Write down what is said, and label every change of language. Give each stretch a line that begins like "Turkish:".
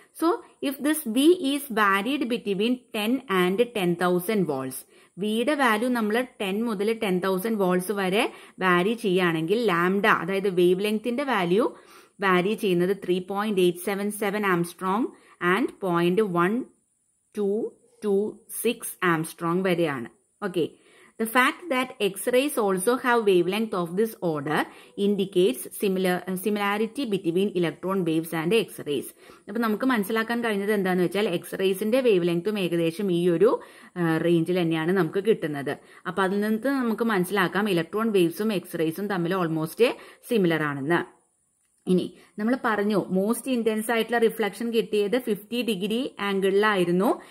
English: so if this V is varied between 10 and 10,000 volts,
Malayalam: വിയുടെ value നമ്മൾ 10 മുതൽ 10,000 volts വരെ വാരി ചെയ്യുകയാണെങ്കിൽ ലാംഡ, അതായത് വേവ് ലെങ്ത്തിന്റെ വാല്യൂ വാരി ചെയ്യുന്നത് 3.877 ആംസ്ട്രോങ് ആൻഡ് 0.1226 ആംസ്ട്രോങ് വരെയാണ്.
English: Okay, the fact that X-rays also have wavelength of this order indicates similarity between electron waves and X-rays.
Malayalam: അപ്പോൾ നമുക്ക് മനസ്സിലാക്കാൻ കഴിഞ്ഞത് എന്താണെന്ന് വെച്ചാൽ എക്സ്റേസിന്റെ വേവ് ലെങ്ത്തും ഏകദേശം ഈ ഒരു റേഞ്ചിൽ തന്നെയാണ് നമുക്ക് കിട്ടുന്നത്. അപ്പോൾ അതിൽ നിന്ന് നമുക്ക് മനസ്സിലാക്കാം ഇലക്ട്രോൺ വേവ്സും എക്സ്റേസും തമ്മിൽ ഓൾമോസ്റ്റ് സിമിലർ ആണെന്ന്. ഇനി നമ്മൾ പറഞ്ഞു മോസ്റ്റ് ഇന്റൻസ് ആയിട്ടുള്ള റിഫ്ലക്ഷൻ കിട്ടിയത് 50 ഡിഗ്രി ആംഗിളിലായിരുന്നു.